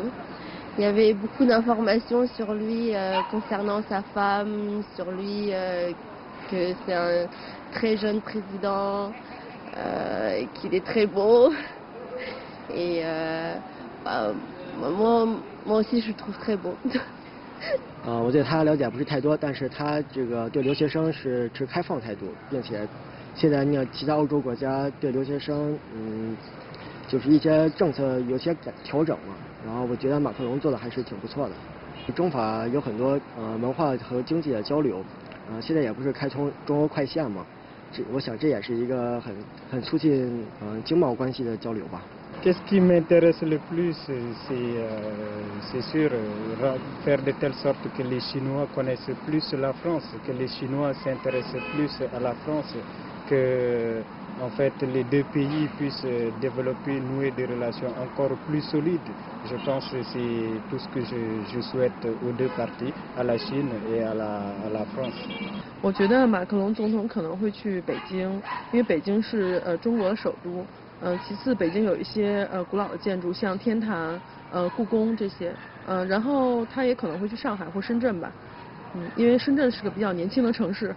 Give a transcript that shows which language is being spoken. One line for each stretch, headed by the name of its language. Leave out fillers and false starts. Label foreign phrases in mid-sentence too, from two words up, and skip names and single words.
French: Il y avait beaucoup d'informations sur lui concernant sa femme, sur lui que c'est un très jeune président, qu'il est très beau. Et moi aussi je le trouve très beau.
Chinese: 我对他了解不是太多，但是他这个对留学生是持开放态度，并且现在你看其他欧洲国家对留学生，就是一些政策有些调整嘛，然后我觉得马克龙做的还是挺不错的。中法有很多文化和经济的交流，现在也不是开通中欧快线嘛，我想这也是一个很促进经贸关系的交流吧。
French: Qu'est-ce qui m'intéresse le plus, c'est sûr, faire de telle sorte que les Chinois connaissent plus la France, que les Chinois s'intéressent plus à la France, que en fait, les deux pays puissent développer, nouer des relations encore plus solides. Je pense que c'est tout ce que je souhaite aux deux parties, à la Chine et à la France.
Chinese: 我觉得马克龙总统可能会去北京，因为北京是中国的首都。其次北京有一些古老的建筑，像天坛、故宫这些，然后他也可能会去上海或深圳吧，因为深圳是个比较年轻的城市。